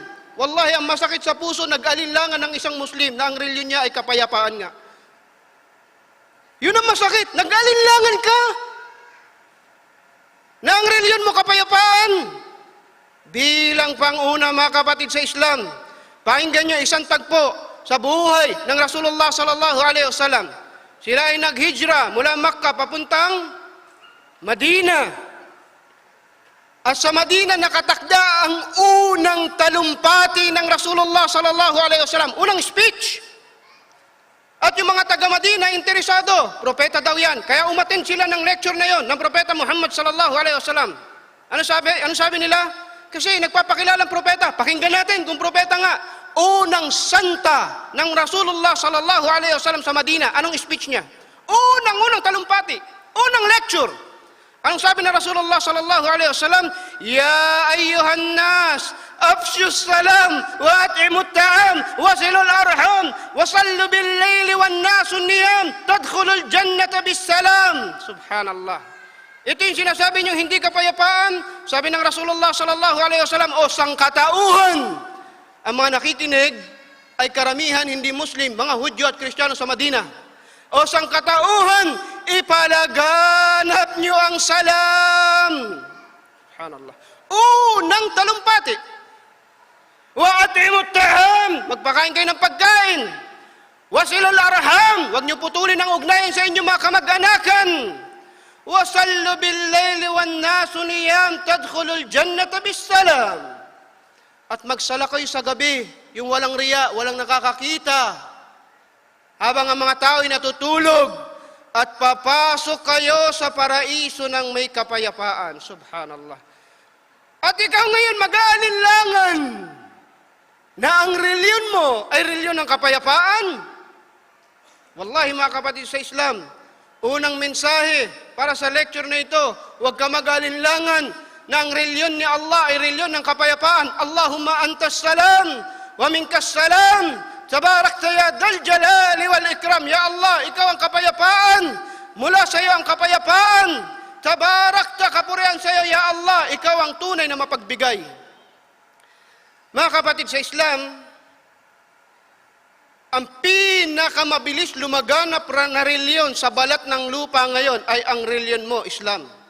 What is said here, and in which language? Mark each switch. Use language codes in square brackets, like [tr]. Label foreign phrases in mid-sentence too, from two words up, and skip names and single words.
[tl] Wallahi, ang masakit sa puso, nag-alinlangan ng isang Muslim na ang reliyon niya ay kapayapaan nga. Yun ang masakit, nag-alinlangan ka na ang reliyon mo kapayapaan. Bilang pang-una, mga kapatid sa Islam, pakinggan nyo isang tagpo sa buhay ng Rasulullah [ar] صلى الله عليه وسلم. [tl] Sila ay naghijra mula Makkah papuntang Madina. At sa Madina nakatakda ang unang talumpati ng Rasulullah [ar] صلى الله عليه وسلم, [tl] unang speech. At yung mga taga Madina interesado, propeta daw yan. Kaya umattend sila ng lecture na yon ng propeta Muhammad [ar] صلى الله عليه وسلم. [tl] Ano sabi nila? Kasi nagpapakilalang propeta. Pakinggan natin kung propeta nga. Unang santa ng Rasulullah [ar] صلى الله عليه وسلم [tl] sa Madina. Anong speech niya? Unang talumpati. Unang lecture. Anong sabi ng Rasulullah [ar] صلى الله عليه وسلم? يا أيها الناس أفشوا السلام وأطعموا الطعام وصلوا الأرحام وصلوا بالليل والناس نيام تدخلوا الجنة بسلام. [tl] Subhanallah. Ito yung sinasabi niyong hindi kapayapaan. Sabi ng Rasulullah [ar] صلى الله عليه وسلم, [tl] o sangkatauhan. Ang mga nakikinig ay karamihan hindi Muslim, mga Hudyo at Kristiyano sa Madina. O sangkatauhan, ipalaganap niyo ang salam. Subhanallah. Unang talumpati. [ar] وأطعموا الطعام, [tl] magpakain kayo ng pagkain. [ar] وصلوا الأرحام, [tl] huwag niyo putulin ang ugnayan sa inyong mga kamag-anakan. [ar] وصلوا بالليل والناس نيام تدخلوا الجنة بسلام. [tl] At magsala kayo sa gabi, yung walang riya, walang nakakakita. Habang ang mga tao ay natutulog, at papasok kayo sa paraiso ng may kapayapaan. Subhanallah. At ikaw ngayon mag-aalinlangan na ang reliyon mo ay reliyon ng kapayapaan. Wallahi mga kapatid sa Islam, unang mensahe para sa lecture na ito, huwag ka mag-aalinlangan na ang reliyon ni Allah ay reliyon ng kapayapaan. [ar] اللهم أنت السلام ومنك السلام. تباركت يا ذا الجلال والإكرام. [tl] Ya Allah, ikaw ang kapayapaan. Mula sa iyo ang kapayapaan. Tabarakta, kapurihan sa iyo, ya Allah, ikaw ang tunay na mapagbigay. Mga kapatid sa Islam, ang pinakamabilis lumaganap na reliyon sa balat ng lupa ngayon ay ang reliyon mo, Islam.